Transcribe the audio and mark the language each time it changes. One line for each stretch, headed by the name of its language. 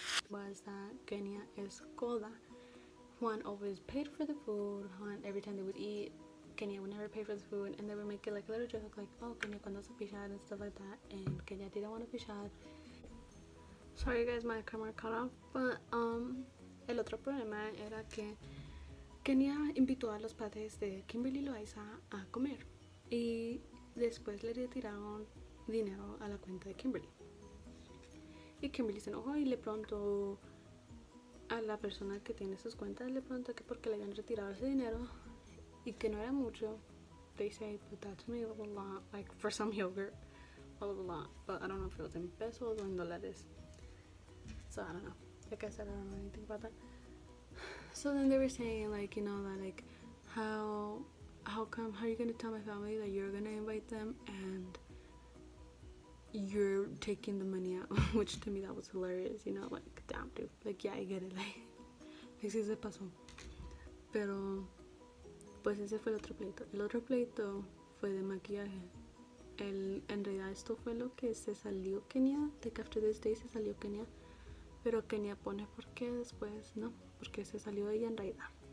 English: Was that Kenia is coda. Juan always paid for the food. Juan, every time they would eat, Kenia would never pay for the food, and they would make it like a little joke, like, oh, Kenia,
Spanish: cuando se pichar
English: and stuff like that. And Kenia didn't want to pichar. Sorry guys, my camera cut off.
Spanish: But el otro problema era que Kenia invitó a los padres de Kimberly y Loaiza a comer y después le retiraron dinero a la cuenta de Kimberly. Y Kimberly se enojó y le preguntó a la persona que tiene sus cuentas, le preguntó que por qué le habían retirado ese dinero y que no era mucho.
English: They say, but that to me was a lot, like for some yogurt, a lot, but I don't know if it was in pesos or in dólares. So I don't know. Like I said, I don't know anything about that. So then they were saying, like, you know, that like how are you gonna tell my family that you're gonna invite them and you're taking the money out? Which to me that was hilarious, you know, like, damn, dude, like, yeah, I get it, like
Spanish: sí se pasó. Pero pues ese fue el otro pleito. El otro pleito fue de maquillaje. En realidad esto fue lo que se salió Kenia,
English: like after this day
Spanish: se salió Kenia, pero Kenia pone por qué después, no, porque se salió ella en realidad.